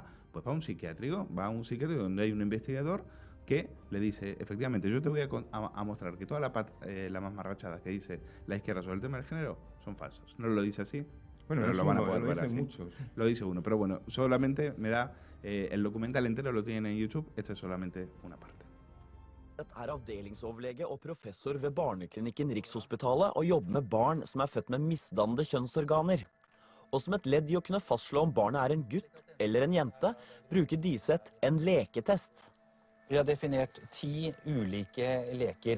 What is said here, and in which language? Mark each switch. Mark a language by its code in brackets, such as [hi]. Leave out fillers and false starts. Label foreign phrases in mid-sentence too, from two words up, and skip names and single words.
[es] Pues va a un psiquiátrico donde hay un investigador que le dice, efectivamente, yo te voy a mostrar que toda la mamarrachada que dice la izquierda sobre el tema del género son falsos. No lo dice así, bueno, pero lo van a poder ver así. Muchos. Lo dice uno, pero bueno, solamente me da, el documental entero lo tienen en YouTube, esta es solamente una parte. [no] Er avdelingsoverlege og professor ved Barneklinikken Rikshospitalet og jobber med barn som født med misdannede kjønnsorganer. Og som et ledd i å kunne fastslå om barnet en gutt eller en jente, bruker Diseth en leketest. Vi har definert 10 ulike leker.